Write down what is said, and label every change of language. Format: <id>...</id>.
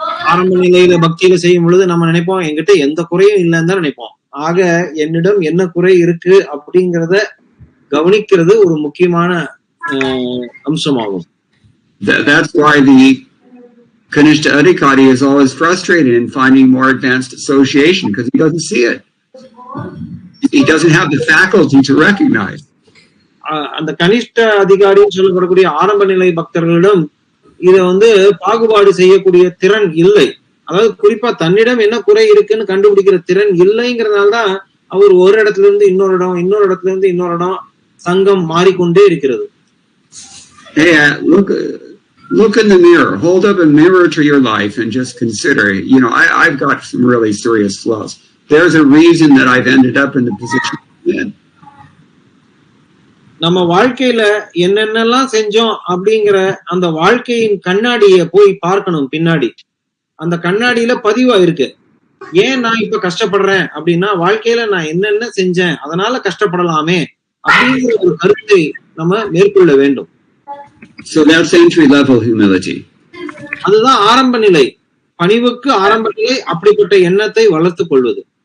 <ta>ஆரம்ப நிலையில பக்தியில செய்யும் பொழுது நம்ம நினைப்போம் என்கிட்ட எந்த குறையும் இல்லைன்னு தான் நினைப்போம். ஆக என்னிடம் என்ன குறை இருக்கு அப்படிங்கறத கவனிக்கிறது ஒரு முக்கியமான அம்சமாகும்.</ta> <en>That's why the Kanishta Adhikari is always frustrated in finding more advanced association because he doesn't see it. He doesn't have the faculty to recognize.</en> <ta>அந்த கனிஷ்ட அதிகாரின்னு சொல்லப்படக்கூடிய ஆரம்ப நிலை பக்தர்களிடம் இத பாகுபாடு செய்யக்கூடிய திறன் இல்லை. அதாவது குறிப்பா தன்னிடம் என்ன குறை இருக்குன்னு கண்டுபிடிக்கிற திறன் இல்லைங்கிறதுனால்தான் அவர் ஒரு இடத்துல இருந்து இன்னொரு இடம், இன்னொரு இடத்துல இருந்து இன்னொரு இடம் சங்கம் மாறிக்கொண்டே இருக்கிறது.</ta> <en>Hey, look in the mirror. Hold up a mirror to your life and just consider, I've got some really serious flaws. There's a reason that I've ended up in the position I'm in.</en> <ta>நம்ம வாழ்க்கையில என்னென்னலாம் செஞ்சோம் அப்படிங்கிற அந்த வாழ்க்கையின் கண்ணாடிய போய் பார்க்கணும். பின்னாடி அந்த கண்ணாடியில பதிவா இருக்கு. ஏன் நான் இப்ப கஷ்டப்படுறேன் அப்படின்னா, வாழ்க்கையில நான் என்னென்ன செஞ்சேன் அதனால கஷ்டப்படலாமே அப்படிங்கிற ஒரு கருத்தை நம்ம மேற்கொள்ள வேண்டும்.</ta> <en>So that's entry level humility.</en> <ta>அதுதான் ஆரம்ப நிலை பணிவுக்கு ஆரம்ப நிலை. அப்படிப்பட்ட எண்ணத்தை வளர்த்துக் கொள்வது.</ta>